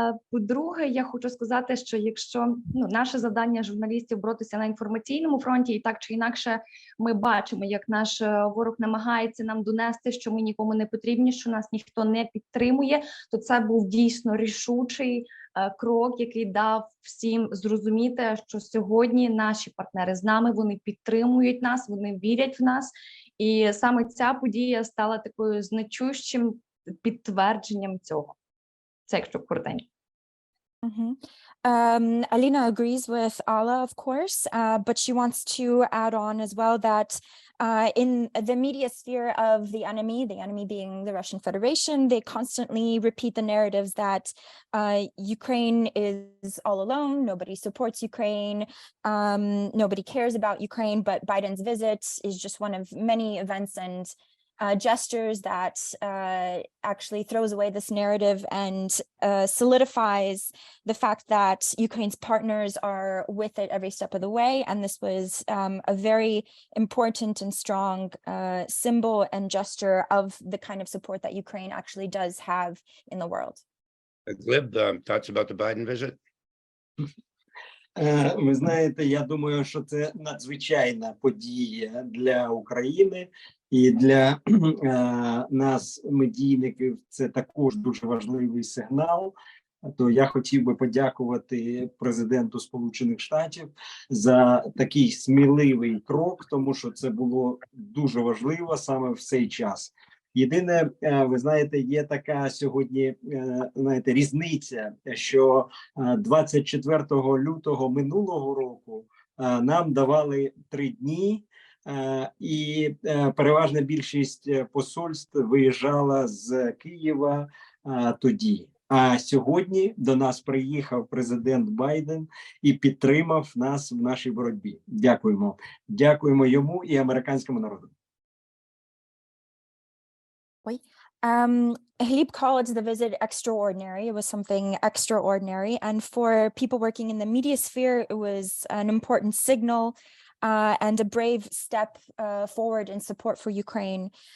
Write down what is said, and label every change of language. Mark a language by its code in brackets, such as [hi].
[uk] По-друге, я хочу сказати, що якщо наше завдання журналістів боротися на інформаційному фронті, і так чи інакше ми бачимо, як наш ворог намагається нам донести, що ми нікому не потрібні, що нас ніхто не підтримує, то це був дійсно рішучий крок, який дав всім зрозуміти, що сьогодні наші партнери з нами, вони підтримують нас, вони вірять в нас. І саме ця подія стала такою значущим підтвердженням цього. Це якщо коротенько. [en] Alina agrees with Alla, of course, but she wants to add on as well that in the media sphere of the enemy being the Russian Federation, they constantly repeat the narratives that Ukraine is all alone, nobody supports Ukraine, nobody cares about Ukraine, but Biden's visit is just one of many events and gestures that actually throws away this narrative and solidifies the fact that Ukraine's partners are with it every step of the way. And this was a very important and strong symbol and gesture of the kind of support that Ukraine actually does have in the world. Glib, thoughts about the Biden visit? [uk] Ви знаєте, я думаю, що це надзвичайна подія для України і для нас, медійників, це також дуже важливий сигнал. То я хотів би подякувати президенту Сполучених Штатів за такий сміливий крок, тому що це було дуже важливо саме в цей час. Єдине, ви знаєте, є така сьогодні, знаєте, різниця, що 24 лютого минулого року нам давали 3 дні, і переважна більшість посольств виїжджала з Києва тоді. А сьогодні до нас приїхав президент Байден і підтримав нас в нашій боротьбі. Дякуємо. Дякуємо йому і американському народу. [en] Glib called the visit extraordinary. It was something extraordinary. And for people working in the media sphere, it was an important signal and a brave step forward in support for Ukraine.